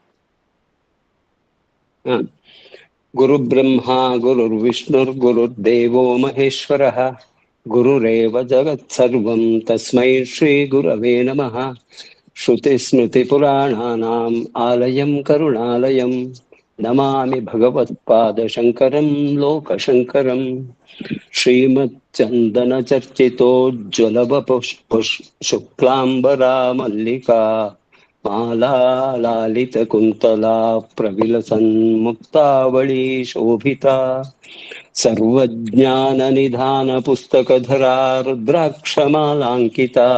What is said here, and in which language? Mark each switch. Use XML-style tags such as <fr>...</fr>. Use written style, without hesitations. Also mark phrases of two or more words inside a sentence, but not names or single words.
<sa>ಗುರು ಬ್ರಹ್ಮ ಗುರುರ್ ವಿಷ್ಣುರ್ ಗುರುರ್ದೇವೋ ಮಹೇಶ್ವರಃ ಗುರುರೇವ ಜಗತ್ ಸರ್ವಂ ತಸ್ಮೈ ಶ್ರೀ ಗುರವೇ ನಮಃ. ಶ್ರುತಿ ಸ್ಮೃತಿ ಪುರಾಣಾನಾಂ ಆಲಯಂ ಕರುಣಾಲಯಂ ನಮಾಮಿ ಭಗವತ್ಪಾದ ಶಂಕರಂ ಲೋಕಶಂಕರಂ. ಶ್ರೀಮತ್ ಚಂದನ ಚರ್ಚಿತೋಜ್ವಲ ಶುಕ್ಲಾಂಬರಾ ಮಲ್ಲಿಕಾ ಮಾಲಾ ಲಾಲಿತ ಕುಂತಲಾ ಪ್ರವಿಲಸನ್ ಮುಕ್ತಾವಳಿ ಶೋಭಿತಾ. ಸರ್ವಜ್ಞಾನ ನಿಧಾನ ಪುಸ್ತಕಧರಾ ರುದ್ರಾಕ್ಷಮಾಲಾಂಕಿತಾ.</sa>